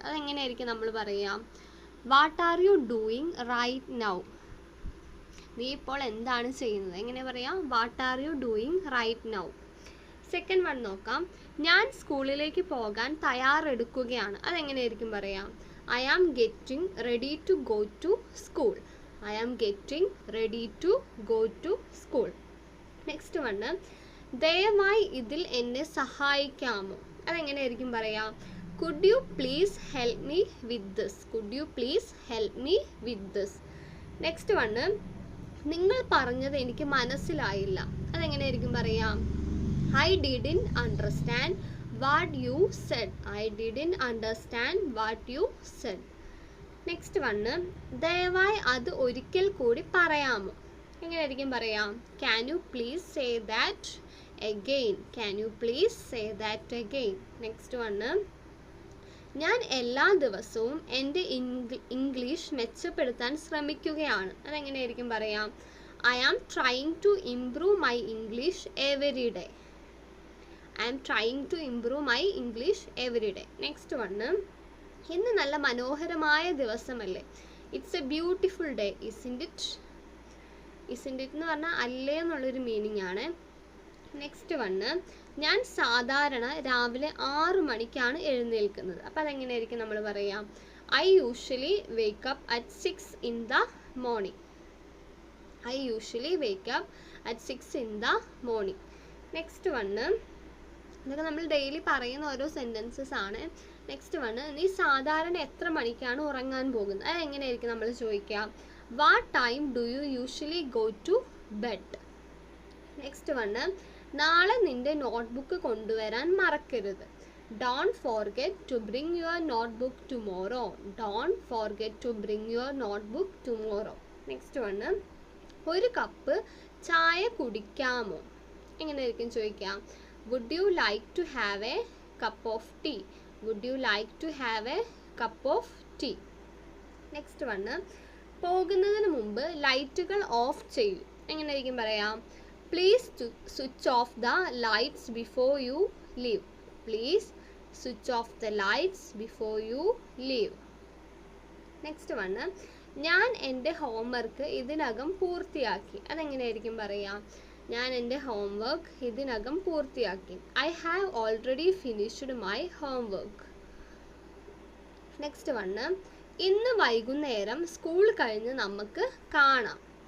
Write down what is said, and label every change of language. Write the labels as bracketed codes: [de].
[ml] അതെങ്ങനെയായിരിക്കും നമ്മൾ പറയാം? [en] What are you doing right now? [ml] നീ ഇപ്പോൾ എന്താണ് ചെയ്യുന്നത് എങ്ങനെ പറയാം? [en] What are you doing right now. Second one നോക്കാം. [ml] ഞാൻ സ്കൂളിലേക്ക് പോകാൻ തയ്യാറെടുക്കുകയാണ്. അതെങ്ങനെയായിരിക്കും പറയാം? [en] I am getting ready to go to school. I am getting ready to go to school. Next one. [ml] ദയവായി ഇതിൽ എന്നെ സഹായിക്കാമോ? അതെങ്ങനെയായിരിക്കും പറയാം? [en] Could you please help me with this? Could you please help me with this? Next one. [ml] നിങ്ങൾ പറഞ്ഞത് എനിക്ക് മനസ്സിലായില്ല. അതെങ്ങനെയായിരിക്കും പറയാം? [en] I didn't understand what you said. I didn't understand what you said. Next one. [ml] ദയവായി അത് ഒരിക്കൽ കൂടി പറയാമോ? എങ്ങനെയായിരിക്കും പറയാം? [en] Can you please say that again? Can you please say that again? Next one. [ml] ഞാൻ എല്ലാ ദിവസവും എൻ്റെ ഇംഗ്ലീഷ് മെച്ചപ്പെടുത്താൻ ശ്രമിക്കുകയാണ്. അതെങ്ങനെയായിരിക്കും പറയാം? [en] I am trying to improve my English every day. I am trying to improve my English every day. Next one. [ml] ഇന്ന് നല്ല മനോഹരമായ ദിവസമല്ലേ? [en] It's a beautiful day, isn't it? Isn't it [ml] എന്ന് പറഞ്ഞാൽ അല്ലേ എന്നുള്ളൊരു മീനിങ് ആണ്. [en] Next one. [ml] ഞാൻ സാധാരണ രാവിലെ 6 മണിക്കാണ് എഴുന്നേൽക്കുന്നത്. അപ്പം അതെങ്ങനെയായിരിക്കും നമ്മൾ പറയാം? [en] I usually wake up at 6 in the morning. I usually wake up at 6 in the morning. Next one. [ml] ഇതൊക്കെ നമ്മൾ ഡെയിലി പറയുന്ന ഓരോ സെൻറ്റൻസസ് ആണ്. Next one. നീ സാധാരണ എത്ര മണിക്കാണ് ഉറങ്ങാൻ പോകുന്നത്? അതെങ്ങനെയായിരിക്കും നമ്മൾ ചോദിക്കാം? [en] What time do you usually go to bed? Next one. [ml] നാളെ നിൻ്റെ നോട്ട്ബുക്ക് കൊണ്ടുവരാൻ മറക്കരുത്. [en] Don't forget to bring your notebook tomorrow. Don't forget to bring your notebook tomorrow. Next one. [ml] ഒരു കപ്പ് ചായ കുടിക്കാമോ? എങ്ങനെയായിരിക്കും ചോദിക്കാം? [en] Would you like to have a cup of tea? Would you like to have a cup of tea? Next one. [ml] പോകുന്നതിന് മുമ്പ് ലൈറ്റുകൾ of ചെയ്യൂ. എങ്ങനെയായിരിക്കും പറയാം? [en] Please switch off the lights before you leave. Please switch off the lights before you leave. Next one. [ml] ഞാൻ എൻ്റെ homework ഇതിനകം പൂർത്തിയാക്കി. അതെങ്ങനെയായിരിക്കും പറയാം? ഞാൻ എൻ്റെ ഹോംവർക്ക് ഇതിനകം പൂർത്തിയാക്കി. [en] I have already finished my homework. Next one. [ml] ഇന്ന് വൈകുന്നേരം സ്കൂൾ കഴിഞ്ഞ് നമുക്ക് കാണാം.